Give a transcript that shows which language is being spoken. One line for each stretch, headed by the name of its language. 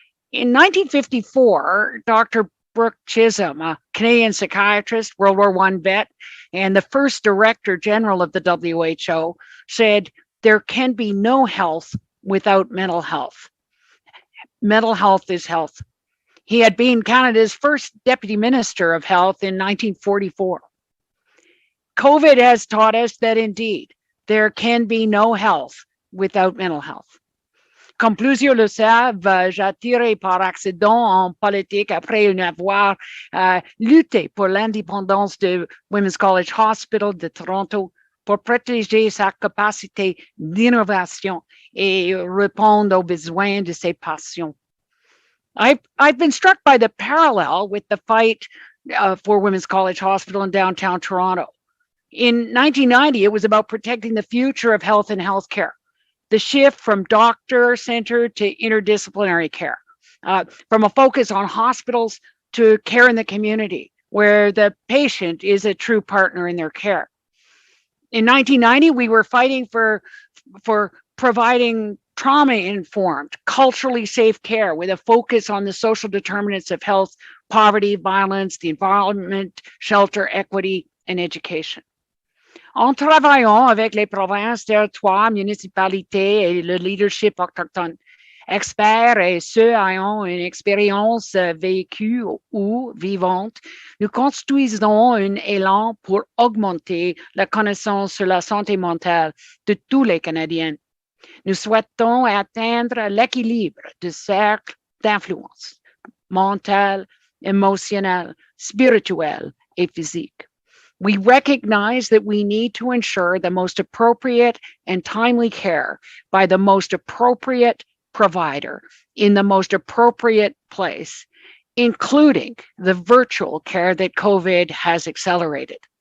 English: In 1954, Dr. Brooke Chisholm, a Canadian psychiatrist, World War I vet, and the first Director General of the WHO, said, "There can be no health without mental health. Mental health is health." He had been Canada's first Deputy Minister of Health in 1944. COVID has taught us that indeed, there can be no health without mental health.
French: Comme plusieurs le savent, j'ai atterri par accident en politique après avoir lutté pour l'indépendance de Women's College Hospital de Toronto pour protéger sa capacité d'innovation et répondre aux besoins de ses patients.
English: I've been struck by the parallel with the fight for Women's College Hospital in downtown Toronto. In 1990, it was about protecting the future of health and healthcare. The shift from doctor-centered to interdisciplinary care, from a focus on hospitals to care in the community, where the patient is a true partner in their care. In 1990, we were fighting for providing trauma-informed, culturally safe care with a focus on the social determinants of health, poverty, violence, the environment, shelter, equity, and education.
French: En travaillant avec les provinces, territoires, municipalités et le leadership autochtone, experts et ceux ayant une expérience vécue ou vivante, nous construisons un élan pour augmenter la connaissance sur la santé mentale de tous les Canadiens. Nous souhaitons atteindre l'équilibre du cercle d'influence mentale, émotionnelle, spirituelle et physique.
English: We recognize that we need to ensure the most appropriate and timely care by the most appropriate provider in the most appropriate place including the virtual care that COVID has accelerated.